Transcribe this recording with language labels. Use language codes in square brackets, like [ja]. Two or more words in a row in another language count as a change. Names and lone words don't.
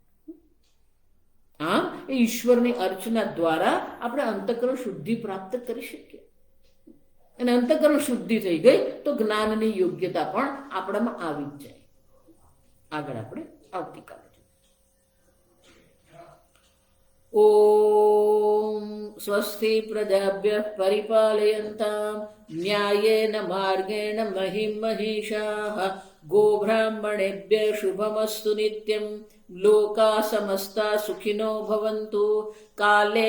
[gu] આમ એ ઈશ્વરની અર્ચના દ્વારા આપણે અંતઃકરણ શુદ્ધિ પ્રાપ્ત કરી શકીએ. અને અંતઃકરણ શુદ્ધિ થઈ ગઈ તો જ્ઞાનની યોગ્યતા પણ આપણામાં આવી જ જાય. આગળ આપણે આવતીકાલે [sa] ॐ स्वस्ति प्रजाभ्यः परिपालयन्तां न्यायेन मार्गेण महिं महिषाः गोब्राह्मणेभ्यः शुभमस्तु नित्यं लोकाः समस्ता सुखिनो भवन्तु काले